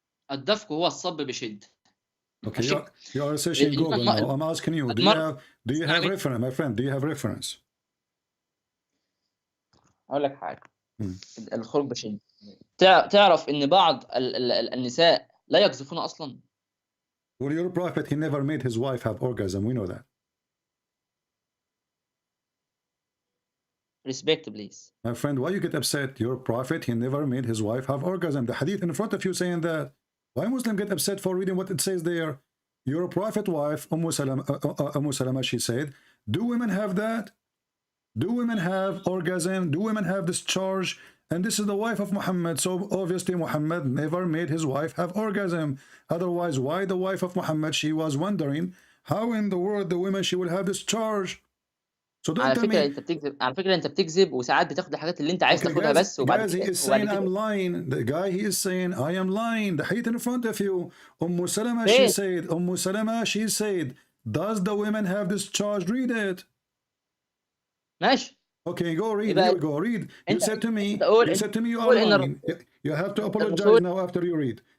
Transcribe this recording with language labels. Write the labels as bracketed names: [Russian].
[Arabic] الدفق هو الصب بشد. [English] Okay, you are searching Google now. I'm asking you, do you have reference, my friend? Do you have reference? [Arabic] اقول لك حاجه. الخروج بشيء. تعرف ان بعض النساء لا يقذفون اصلا. [English] Well, your prophet, he never made his wife have orgasm. We know that. Respect, please. My friend, why you get upset? Your prophet, he never made his wife have orgasm. The hadith in front of you saying that. Why Muslim get upset for reading what it says there? Your prophet wife, Umm Salama, she said, do women have that? Do women have orgasm? Do women have discharge? And this is the wife of Muhammad. So obviously Muhammad never made his wife have orgasm. Otherwise, why the wife of Muhammad, she was wondering how in the world the women she will have discharge. So don't tell me. [Arabic] على فكرة انت بتكذب وساعات بتاخد الحاجات اللي انت عايز تاخدها بس وبعد [English] guys, he is saying I'm lying. The guy, he is saying I am lying. The hadith in front of you. Salama, she said, Salama, she said, does the women have discharge? Read it. [Arabic] ماشي. [English] Okay, go read. Here we go. Read. You said to me you are lying. You have to apologize now after you read.